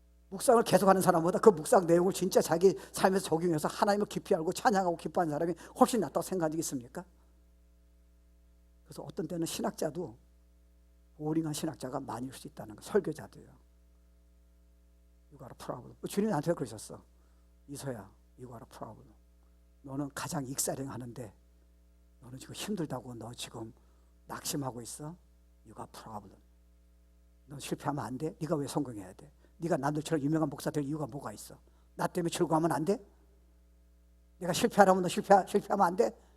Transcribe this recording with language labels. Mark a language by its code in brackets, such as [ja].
[ko] 묵상을 계속하는 사람보다 그 묵상 내용을 진짜 자기 삶에서 적용해서 하나님을 깊이 알고 찬양하고 기뻐하는 사람이 훨씬 낫다고 생각하시겠습니까? 그래서 어떤 때는 신학자도 보링한 신학자가 많이 수 있다는 거, 설교자도요. [en] You got a problem. [ko] 주님이 나한테 그러셨어. 이서야, [en] you got a problem. [ko] 너는 가장 익사령 하는데 너는 지금 힘들다고, 너 지금 낙심하고 있어? [en] You got a problem. [ko] 너 실패하면 안 돼? 네가 왜 성공해야 돼? 네가 남들처럼 유명한 목사 될 이유가 뭐가 있어? 나 때문에 즐거워하면 안 돼? 내가 실패하라면 너 실패하면 안 돼?